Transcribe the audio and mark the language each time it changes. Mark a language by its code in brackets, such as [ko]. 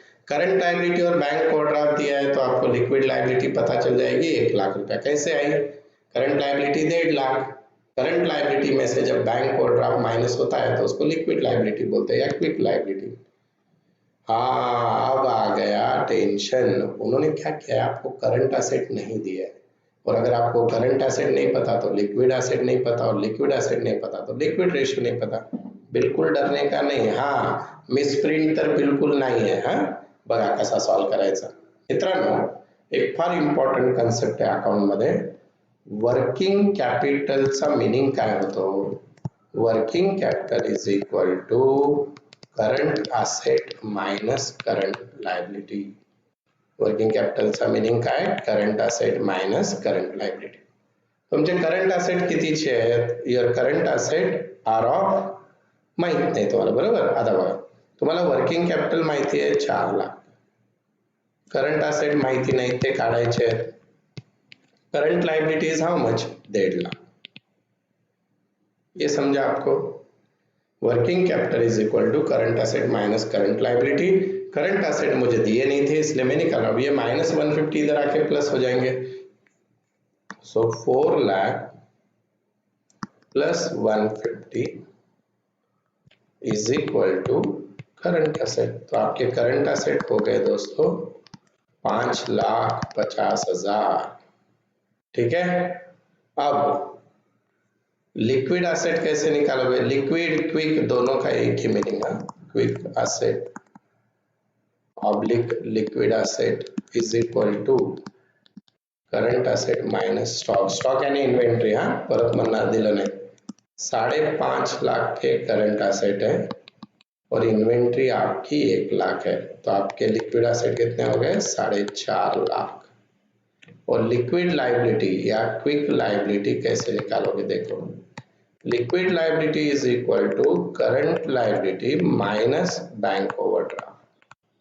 [hi] Current liability और bank overdraft दिया है तो आपको लिक्विड लायबिलिटी पता चल जाएगी, 1,00,000 रुपया कैसे आई, [en] current liability 1,50,000, [hi] करंट लायबिलिटी में से जब बैंक ओवरड्राफ्ट माइनस होता है तो उसको लिक्विड लायबिलिटी बोलते हैं या क्विक लायबिलिटी। हाँ, अब आ गया टेंशन, उन्होंने क्या किया, आपको करंट एसेट नहीं दिया है, और अगर आपको करंट एसेट नहीं पता तो लिक्विड एसेट नहीं पता, और लिक्विड एसेट नहीं पता तो लिक्विड रेशियो नहीं पता। [mr] बिल्कुल डरने का नाही, हाँ मिसप्रिंट तर बिलकुल नाही आहे। हा बघा कसा सॉल्व करायचा। मित्रांनो, एक फार इम्पॉर्टंट कन्सेप्ट आहे अकाउंट मध्ये, वर्किंग कॅपिटलचा मीनिंग काय होतो, [en] Working capital is equal to current asset minus current liability. [mr] Working कॅपिटलचा meaning काय, current asset minus current liability. तुमचे करंट asset कितीचे आहेत, [en] your current asset are of, [mr] माहित नाही तुम्हाला, बरोबर। आता बघा, तुम्हाला वर्किंग कॅपिटल माहिती आहे 4,00,000, करंट asset माहिती नाही ते काढायचे आहेत, [en] current liability is how much, [mr] 1,50,000। [hi] ये समझा आपको, [en] Working capital is equal to current asset minus current liability. [hi] Current asset मुझे दिए नहीं थे इसलिए मैं निकाल रहा हूं, ये -150 इधर आके प्लस हो जाएंगे, [en] So 4,00,000 plus 150 is equal to current asset. [hi] तो आपके करंट एसेट हो गए दोस्तों 5,50,000। ठीक है, अब लिक्विड एसेट कैसे निकालोगे, लिक्विड क्विक दोनों का एक ही मीनिंग है, [en] Quick asset oblique liquid asset is equal to current asset minus stock. [hi] Stock यानी इन्वेंट्री, [mr] हाँ परत म्हणणार दिलं नाही। [hi] 5.5 लाख के करंट एसेट है और इन्वेंट्री आपकी 1,00,000 है, तो आपके लिक्विड एसेट कितने हो गए, 4.5 लाख। और लिक्विड लायबिलिटी या क्विक लायबिलिटी कैसे निकालोगे, देखो [en] Liquid liability is equal to current liability minus bank overdraft.